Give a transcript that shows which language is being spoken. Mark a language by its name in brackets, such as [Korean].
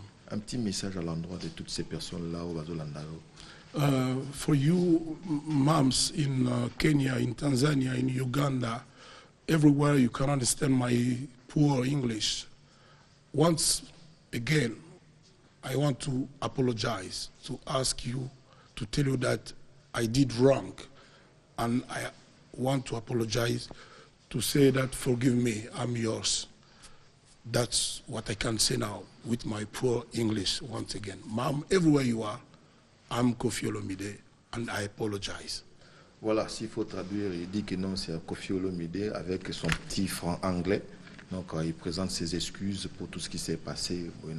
[French] Un petit message à l'endroit de toutes ces personnes-là au Bazolandaro. [English] For you, moms in Kenya, in Tanzania, in Uganda, everywhere you can understand my poor English. Once again, I want to apologize, to ask you, to tell you that I did wrong. And I want to apologize, to say that, forgive me, I'm yours. That's what I can say now with my poor English once again. Mom, everywhere you are, I'm Kofi Olomide, and I apologize. [French] Voilà, s'il faut traduire, il dit que non, c'est Kofi Olomide avec son petit franc anglais. Donc, il présente ses excuses pour tout ce qui s'est passé.